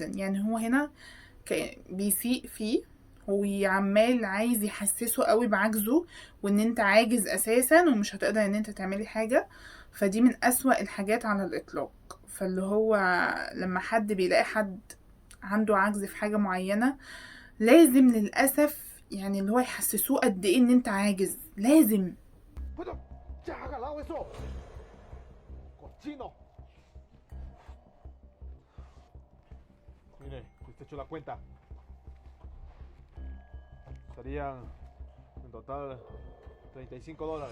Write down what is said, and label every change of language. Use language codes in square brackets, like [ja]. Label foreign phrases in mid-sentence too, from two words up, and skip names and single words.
[ar] يعني هو هنا بيسيء فيه وعمال عايز يحسسه قوي بعجزه وان انت عاجز اساسا ومش هتقدر ان انت تعملي حاجة. فدي من أسوأ الحاجات على الإطلاق. فاللي هو لما حد بيلاقي حد عنده عجز في حاجة معينة، لازم للأسف يعني اللي هو يحسسوه قد ايه ان انت عاجز. لازم. [es] Bueno, ya ha jalado eso. Cochino. Mire, usted echó la cuenta. Serían en total $35.